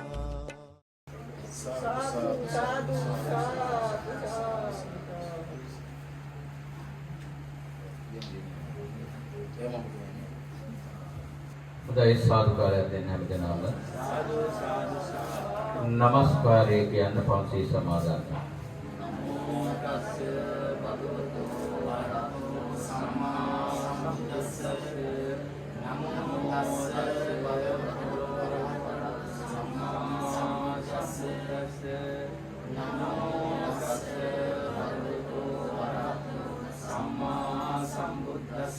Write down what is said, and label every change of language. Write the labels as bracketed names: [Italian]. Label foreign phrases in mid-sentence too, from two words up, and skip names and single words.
[Sinhala] උදේ සාදුකාරය දෙන්න හැමදෙනාම නමස්කාරය කියන්න පන්සී සමාදන්. [Pali] නමෝ තස්ස භගවතු වරහතෝ සම්මා සම්බුද්දස්ස. නමෝ තස්ස භගවතු වරහතෝ සම්මා සම්බුද්දස්ස. නමෝ තස්ස භගවතු වරහතෝ සම්මා සම්බුද්දස්ස.